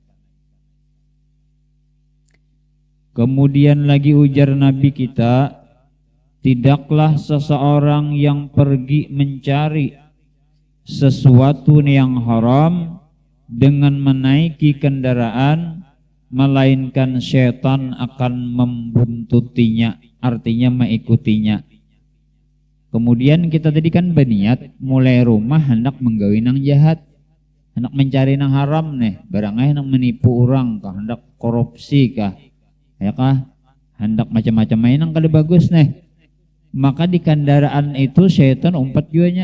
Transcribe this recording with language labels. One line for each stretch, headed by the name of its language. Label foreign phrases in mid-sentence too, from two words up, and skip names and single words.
Indonesian: Kemudian lagi ujar Nabi kita, tidaklah seseorang yang pergi mencari sesuatu yang haram dengan menaiki kendaraan, melainkan syaitan akan membuntutinya, artinya mengikutinya.
Banjar: Kemudian kita tadi kan berniat mulai rumah hendak menggawi nang jahat, hendak mencari nang haram nih, barangnya hendak menipu orang kah, hendak korupsi kah, ya kah, hendak macam-macam main nang kada bagus nih. Maka di kendaraan itu syaitan umpat juanya.